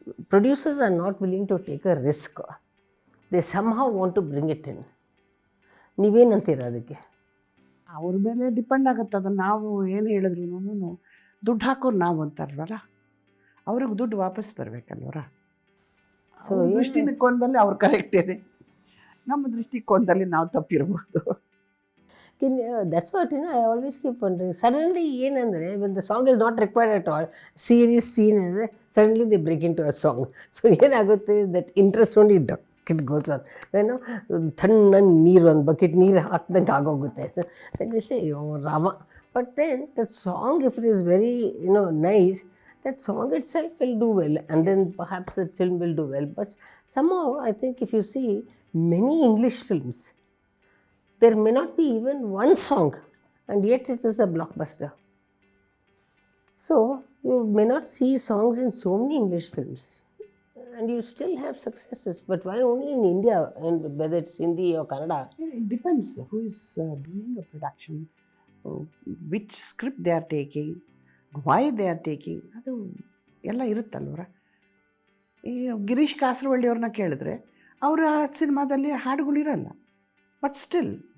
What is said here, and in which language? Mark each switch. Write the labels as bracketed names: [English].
[English] Producers are not willing to take a risk. They somehow want to bring it in. [Kannada] ನೀವೇನಂತೀರ ಅದಕ್ಕೆ? ಅವ್ರ ಮೇಲೆ depend ಆಗುತ್ತೆ. ಅದನ್ನು ನಾವು ಏನು ಹೇಳಿದ್ರು ದುಡ್ಡು ಹಾಕೋರು ನಾವು ಅಂತಾರಲ್ವಲ್ಲ, ಅವ್ರಿಗೆ ದುಡ್ಡು ವಾಪಸ್ ಬರಬೇಕಲ್ವರ. ಸೊ ದೃಷ್ಟಿಕೋನದಲ್ಲಿ ಅವ್ರು ಕರೆಕ್ಟೇನೆ, ನಮ್ಮ ದೃಷ್ಟಿಕೋನದಲ್ಲಿ ನಾವು ತಪ್ಪಿರ್ಬೋದು. [English] That's what, I always keep wondering. Suddenly, [Kannada] ಏನಂದರೆ [English] when the song is not required at all, serious scene [Kannada] ಅಂದರೆ [English] suddenly they break into a song. So [Kannada] ಏನಾಗುತ್ತೆ, [English] that interest only it goes on. [Kannada] ತಣ್ಣ ನೀರು, ಒಂದು ಬಕೆಟ್ ನೀರು ಹಾಕ್ದಂಗೆ ಆಗೋಗುತ್ತೆ. [English] So then we say, oh Rama. But then the song, if it is very nice, that song itself will do well, and then perhaps that film will do well. But somehow I think if you see many English films, there may not be even one song, and yet it is a blockbuster. So you may not see songs in so many English films, and you still have successes. But why only in India, and whether it's Hindi or Kannada? It depends who is doing a production, which script they are taking, why they are taking. [Kannada] ಅದು ಎಲ್ಲ ಇರುತ್ತಲ್ವರ. ಈ ಗಿರೀಶ್ ಕಾಸರವಳ್ಳಿ ಅವ್ರನ್ನ ಕೇಳಿದ್ರೆ ಅವರ ಸಿನಿಮಾದಲ್ಲಿ ಹಾಡುಗಳಿರಲ್ಲ, [English] but still